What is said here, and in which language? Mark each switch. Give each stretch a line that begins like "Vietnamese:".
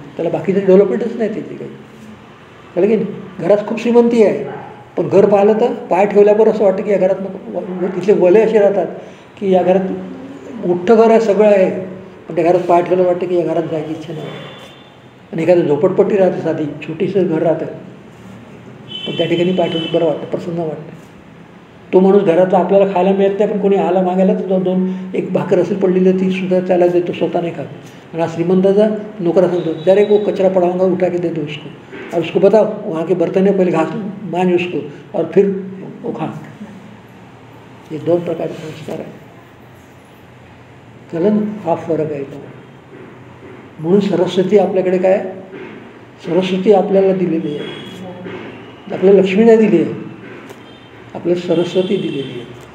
Marathi: त्याला बाकीचं डेव्हलपमेंटच नाही त्याची काही. कळलं की नाही? घरात खूप श्रीमंती आहे, पण घर पाहिलं तर पाय ठेवल्यावर असं वाटतं की या घरात तिथले वले असे राहतात की या घरात मोठं घर आहे, सगळं आहे, पण त्या घरात पाय ठेवलं वाटतं की या घरात जायची इच्छा नाही. आणि एखादं झोपडपट्टी राहते, साधी छोटीसं घर राहतं, पण त्या ठिकाणी पाय ठेवलं बरं वाटतं, प्रसन्न वाटतं. तो माणूस घरातला आपल्याला खायला मिळत नाही, पण कोणी आला मागायला तर दोन एक भाकर असेल पडलेली ती सुद्धा त्याला देतो, स्वतः नाही खात. आणि हा श्रीमंताचा नोकरा सांगतो,
Hindi: जरा वो कचरा पड़ा होगा उठा के दे दो उसको, और उसको बताओ वहाँ के बर्तन है पहले घास मांज उसको और फिर वो खा.
Marathi: हे दोन प्रकारचे संस्कार आहे. कळलं ना? हा फरक आहे तो. म्हणून सरस्वती आपल्याकडे काय? सरस्वती आपल्याला दिलेली आहे, आपल्याला लक्ष्मी नाही दिली आहे, आपल्याला सरस्वती दिलेली आहे.